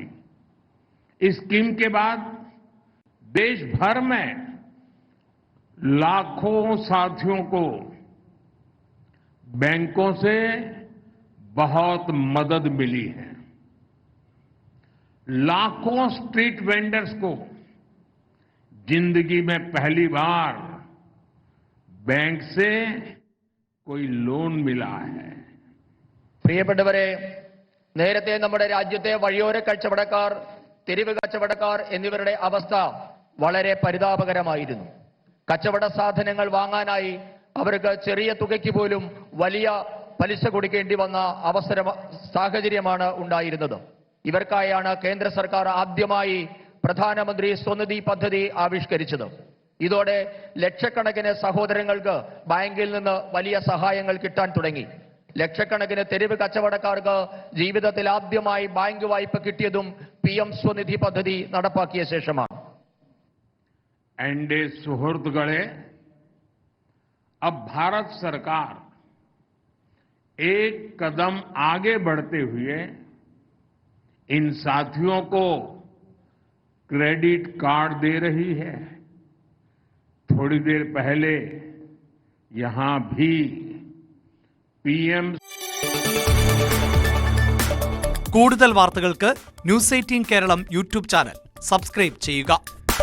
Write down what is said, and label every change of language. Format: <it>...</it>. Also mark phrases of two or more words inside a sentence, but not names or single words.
<hi>इस स्कीम के बाद देश भर में लाखों साथियों को बैंकों से बहुत मदद मिली है. लाखों स्ट्रीट वेंडर्स को जिंदगी में पहली बार बैंक से कोई लोन मिला है.</hi> <ml>പ്രിയപ്പെട്ടവരെ, നേരത്തെ നമ്മുടെ രാജ്യത്തെ വഴിയോര കച്ചവടക്കാർ, തെരുവ് കച്ചവടക്കാർ എന്നിവരുടെ അവസ്ഥ വളരെ പരിതാപകരമായിരുന്നു. കച്ചവട സാധനങ്ങൾ വാങ്ങാനായി അവർക്ക് ചെറിയ തുകയ്ക്ക് പോലും വലിയ പലിശ കൊടുക്കേണ്ടി വന്ന സാഹചര്യമാണ് ഉണ്ടായിരുന്നത്. ഇവർക്കായാണ് കേന്ദ്ര സർക്കാർ ആദ്യമായി പ്രധാനമന്ത്രി സ്വനിധി പദ്ധതി ആവിഷ്കരിച്ചത്. ഇതോടെ ലക്ഷക്കണക്കിന് സഹോദരങ്ങൾക്ക് ബാങ്കിൽ നിന്ന് വലിയ സഹായങ്ങൾ കിട്ടാൻ തുടങ്ങി. ലക്ഷക്കണക്കിന് തെരുവ് കച്ചവടക്കാർക്ക് ജീവിതത്തിൽ ആദ്യമായി ബാങ്ക് വായ്പ കിട്ടിയതും PM स्वनिधि പദ്ധതി നടപ്പാക്കിയ ശേഷമാണ്. എന്റെ സുഹൃദ്ഗണങ്ങളേ,</ml> <hi>अब भारत सरकार एक कदम आगे बढ़ते हुए इन साथियों को क्रेडिट कार्ड दे रही है. थोड़ी देर पहले यहां भी PM</hi> <ml>കൂടുതൽ വാർത്തകൾക്ക് ന്യൂസ് 18 കേരളം യൂട്യൂബ് ചാനൽ സബ്സ്ക്രൈബ് ചെയ്യുക.</ml>